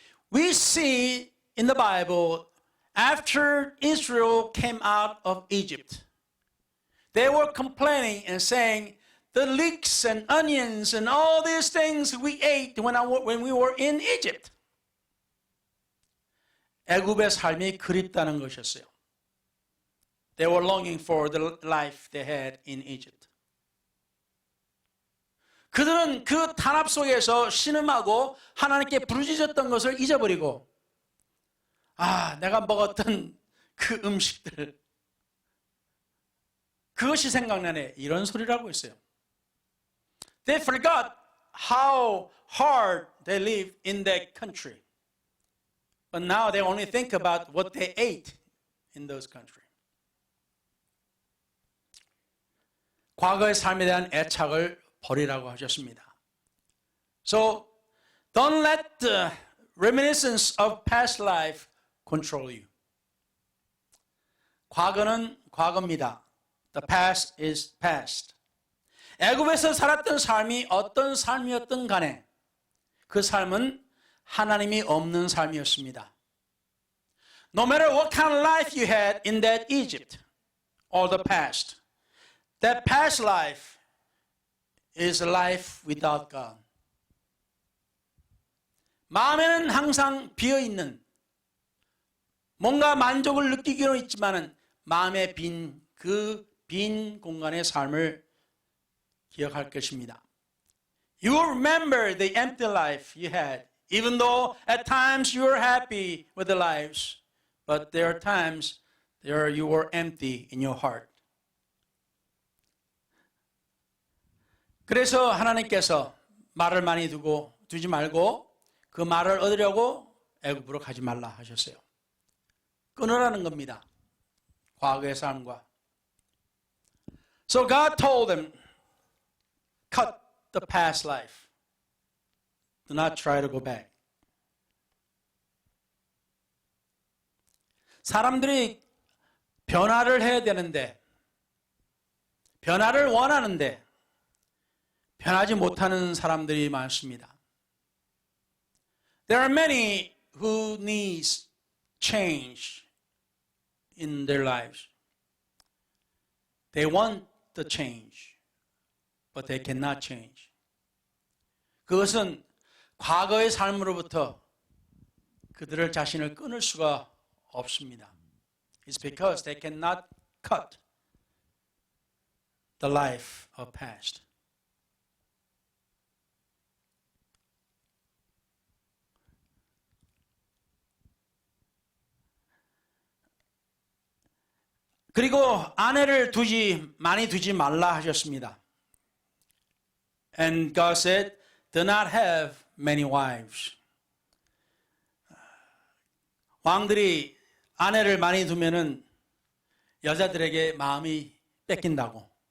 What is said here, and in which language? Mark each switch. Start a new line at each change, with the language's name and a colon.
English: We see in the Bible, after Israel came out of Egypt, they were complaining and saying, the leeks and onions and all these things we ate when we were in Egypt.
Korean: 애굽의 삶이 그립다는 것이었어요.
English: They were longing for the life they had in Egypt.
Korean: 그들은 그 탄압 속에서 신음하고 하나님께 부르짖었던 것을 잊어버리고, 내가 먹었던 그 음식들, 그것이 생각나네, 이런 소리를 하고 있어요.
English: They forgot how hard they lived in that country. But now they only think about what they ate in those countries.
Korean: 과거의 삶에 대한 애착을 버리라고 하셨습니다.
English: So, don't let the reminiscence of past life control you.
Korean: 과거는 과거입니다.
English: The past is past.
Korean: 애굽에서 살았던 삶이 어떤 삶이었든 간에 그 삶은 하나님이 없는 삶이었습니다.
English: No matter what kind of life you had in that Egypt or the past, that past life is a life without God.
Korean: 마음에는 항상 비어있는, 뭔가 만족을 느끼기로 있지만은 마음에 빈 공간의 삶을 기억할 것입니다.
English: You will remember the empty life you had, even though at times you were happy with the lives, but there are times there you were empty in your heart.
Korean: 그래서 하나님께서 말을 많이 두지 말고 그 말을 얻으려고 애굽으로 가지 말라 하셨어요. 끊으라는 겁니다. 과거의 삶과.
English: So God told them, cut the past life. Do not try to go back.
Korean: 사람들이 변화를 해야 되는데, 변화를 원하는데 변하지 못하는 사람들이 많습니다.
English: There are many who needs change in their lives. They want the change, but they cannot change.
Korean: 그것은 과거의 삶으로부터 그들을 자신을 끊을 수가 없습니다.
English: It's because they cannot cut the life of past.
Korean: 그리고 아내를 많이 두지 말라 하셨습니다.
English: And God said, do not have many wives.
Korean: 왕들이 아내를 많이 두면은 여자들에게 마음을 뺏긴다고.